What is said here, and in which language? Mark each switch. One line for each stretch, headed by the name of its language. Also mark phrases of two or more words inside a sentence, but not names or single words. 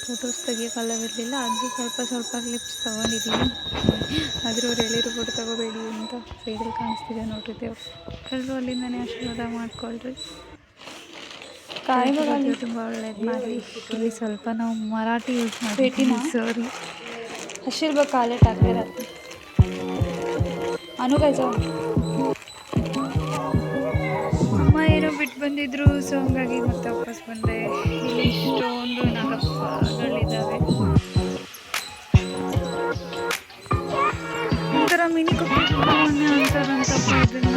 Kannada: ಫೋಟೋಸ್ ತೆಗಿಯೋಕ್ಕಾಗಲಿರಲಿಲ್ಲ, ಅದಕ್ಕೆ ಸ್ವಲ್ಪ ಕ್ಲಿಪ್ಸ್ ತೊಗೊಂಡಿದ್ದೀನಿ. ಆದರೂ ಅವ್ರು ಹೇಳಿರೋ ಫೋಟೋ ತೊಗೋಬೇಡಿ ಅಂತ ಸೈಡಲ್ಲಿ ಕಾಣಿಸ್ತಿದೆ ನೋಡ್ರಿ ದೇವ್ರು. ಎಲ್ಲರೂ ಅಲ್ಲಿಂದನೇ ಆಶೀರ್ವಾದ ಮಾಡ್ಕೊಳ್ರಿ. ಕಾಯಿಗಳು ತುಂಬ ಒಳ್ಳೇದು ಮಾಡಲಿ. ಇಲ್ಲಿ ಸ್ವಲ್ಪ ನಾವು ಮರಾಠಿ ಯೂಸ್ ಮಾಡ್ತೀವಿ, ಸಾರಿ.
Marathi: आशीर्वाद काले टाकले राहते अनु काय
Kannada: ಅಮ್ಮ ಏನೋ ಬಿಟ್ಟು ಬಂದಿದ್ರು, ಸೊ ಹಂಗಾಗಿ ಮತ್ತೆ ವಾಪಸ್ ಬಂದೆ. ಇಲ್ಲಿ ಇಷ್ಟೊಂದು ನಾಗಪ್ಪಗಳಿದ್ದಾವೆ, ಒಂಥರ ಮಿನಿ ಕುಪ್ಪಿ ಸುಬ್ರಹ್ಮಣ್ಯ ಅಂತಾರಂತಪ್ಪ ಇದನ್ನ.